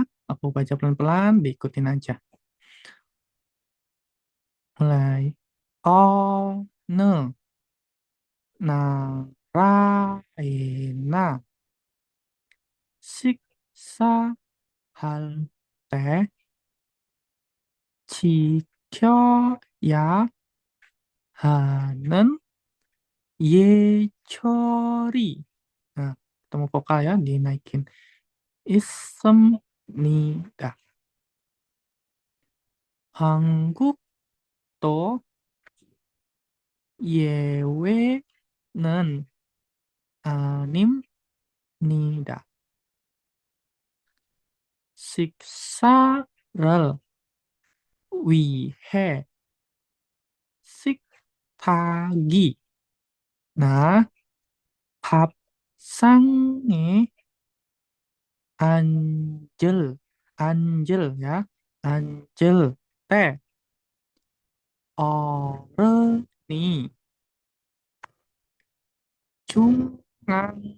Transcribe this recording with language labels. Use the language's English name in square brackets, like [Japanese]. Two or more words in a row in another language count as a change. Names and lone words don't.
[Indonesian] Aku baca pelan-pelan, diikutin aja. Mulai. [Korean] 오, 네, 나, 라, 에, 나, 식, 사, 할, te, 지켜야 하는 예절이. [Indonesian] Nah, ketemu vokal ya, dinaikin. [Korean] 있습니다. 한국도 예외는 아닙니다. 식사를 위해 식탁이 나 밥상에 앉을, 앉을, ya, 앉을 때 어른이 중앙.